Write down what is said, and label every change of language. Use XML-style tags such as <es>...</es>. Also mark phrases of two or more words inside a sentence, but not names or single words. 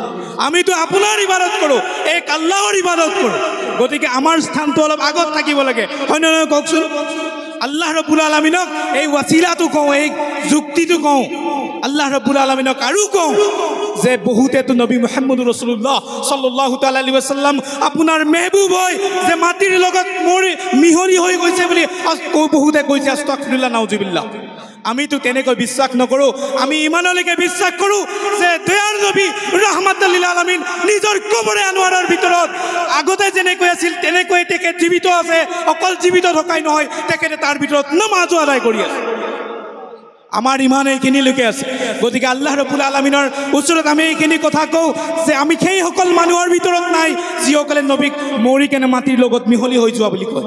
<as>আমিতো আপোনাৰ ইবাদত কৰোঁ, এক আল্লাহৰ ইবাদত কৰোঁ। গতিকে আমাৰ স্থানটো অলপ আগত থাকিব লাগে, হয় নহয় কওকচোন?</as> <ar>الله رب العالمين</ar> <as>এই ৱাচিলাটো কওঁ, এই যুক্তিটো কওঁ,</as> <ar>الله رب العالمين</ar> <as>আৰু কওঁ যে বহুতেতো নবী মুহাম্মদ</as> <ar>رسول الله صلى الله تعالى عليه وسلم</ar> <as>আপোনাৰ মেহবুব হৈ যে মাটিৰ লগত মিহলি হৈ গৈছে বুলি বহুতে কৈছে,</as> <ar>أستغفر الله نعوذ بالله.</ar> <as>আমিতো তেনেকৈ বিশ্বাস নকৰোঁ। আমি ইমানলৈকে বিশ্বাস কৰোঁ যে দয়াৰ নবী</as> <ar>رحمة للعالمين</ar> <as>নিজৰ কবৰে আনোৱাৰৰ ভিতৰত আগতে যেনেকৈ আছিল তেনেকৈ তেখেত জীৱিত আছে। অকল জীৱিত থকাই নহয়, তেখেতে তাৰ ভিতৰত নামাজো আদায় কৰি আছে। আমাৰ ইমান এইখিনিলৈকে আছে। গতিকে</as> <ar>الله رب العالمين</ar> <as>ওচৰত আমি এইখিনি কথা কওঁ যে আমি সেইসকল মানুহৰ ভিতৰত নাই যিসকলে নবীক মৰি কেনে মাটিৰ লগত মিহলি হৈ যোৱা বুলি কয়।</as>